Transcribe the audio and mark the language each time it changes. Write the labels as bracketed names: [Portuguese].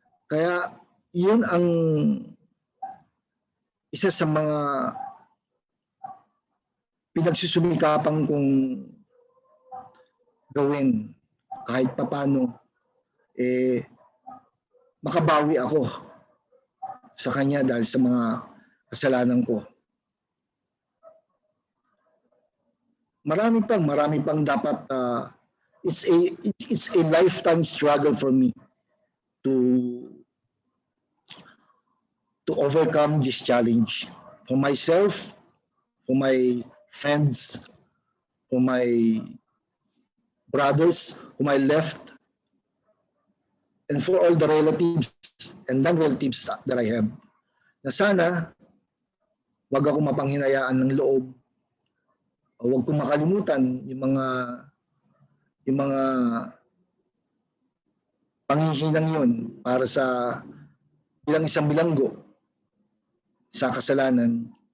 [Filipino] Kaya yun ang isa sa mga pinagsusumikapan kong gawin kahit papano makabawi ako sa kanya dahil sa mga kasalanan ko. Marami pang dapat [English] it's a lifetime struggle for me to overcome this challenge for myself, for my friends, for my brothers whom I left, and for all the relatives and non-relatives that I have. [Filipino] Na sana, wag ako mapanghinayaan ng loob o wag kong makalimutan yung mga panghihinang yun para sa bilang isang bilanggo sa kasalanan.